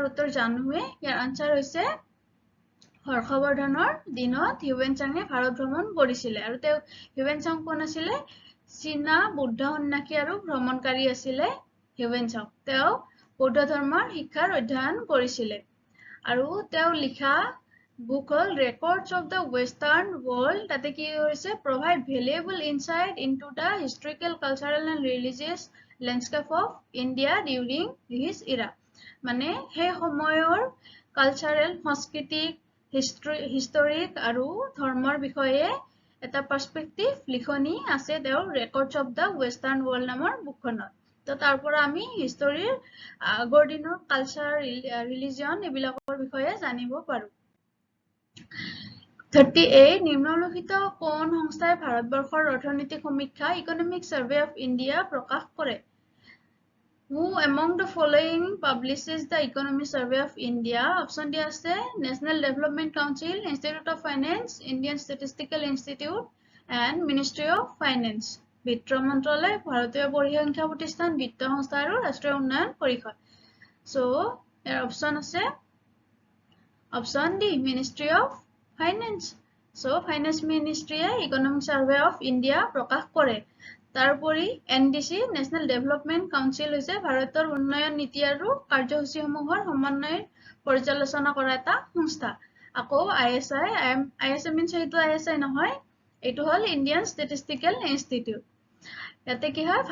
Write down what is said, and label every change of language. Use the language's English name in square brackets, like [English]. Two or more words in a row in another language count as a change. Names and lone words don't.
[Assamese] উত্তৰ জানোৱে ইয়াৰ আনসাৰ হৈছে হৰ্ষবৰ্ধনৰ দিনত হিউৱেন চাঙে ভাৰত ভ্ৰমণ কৰিছিলে আৰু তেওঁ হিউৱেন চাং কোন আছিলে চীনা বৌদ্ধ সন্ন্যাসী আৰু ভ্ৰমণকাৰী আছিলে হিউৱেন চাং তেওঁ বৌদ্ধ ধৰ্মৰ শিক্ষাৰ অধ্যয়ন কৰিছিলে আৰু তেওঁ লিখা বুক হল ৰেকৰ্ডছ অফ দ্য ৱেষ্টাৰ্ণ ৱৰ্ল্ড তাতে কি হৈছে [English] provide valuable insight into the historical cultural and religious landscape of India during his era [Assamese] মানে হে সময়ৰ কালচাৰেল সংস্কৃতিক হিষ্টৰিক আৰু ধৰ্মৰ বিষয়ে এটা পাৰ্সপেক্টিভ লিখনি আছে তেওঁৰ ৰেকৰ্ডছ অফ দ্য ৱেষ্টাৰ্ণ ৱৰ্ল্ড নামৰ বুকখনত তো তাৰ পৰা আমি হিষ্টৰীৰ আগৰ দিনৰ কালচাৰ ৰিলিজিয়ন এইবিলাকৰ বিষয়ে জানিব পাৰো 38 নিম্নলিখিত কোন সংস্থাই ভাৰতবৰ্ষৰ অৰ্থনৈতিক সমীক্ষা ইকনমিক সাৰ্ভে অফ ইণ্ডিয়া প্ৰকাশ কৰে [English] Who among the following publishes the Economic Survey of India? Option D আছে National Development Council, Institute of Finance, Indian Statistical Institute, and Ministry of Finance. [Assamese] বিত্ত মন্ত্ৰালয়, ভাৰতীয় পৰিসংখ্যা প্ৰতিষ্ঠান, বিত্ত সংস্থা আৰু ৰাষ্ট্ৰীয় উন্নয়ন পৰিষদ। So, ইয়াৰ option আছে Option D, Ministry of Finance. So, Finance Ministry Economic Survey of India প্ৰকাশ কৰে। তাৰোপৰি NDC National Development Council হৈছে ভাৰতৰ উন্নয়ন নীতি আৰু কাৰ্যসূচীসমূহৰ সমন্বয় পৰ্যালোচনা কৰা এটা সংস্থা আকৌ ISI means এইটো ISI নহয় এইটো হ'ল Indian Statistical Institute ইয়াতে কি হয়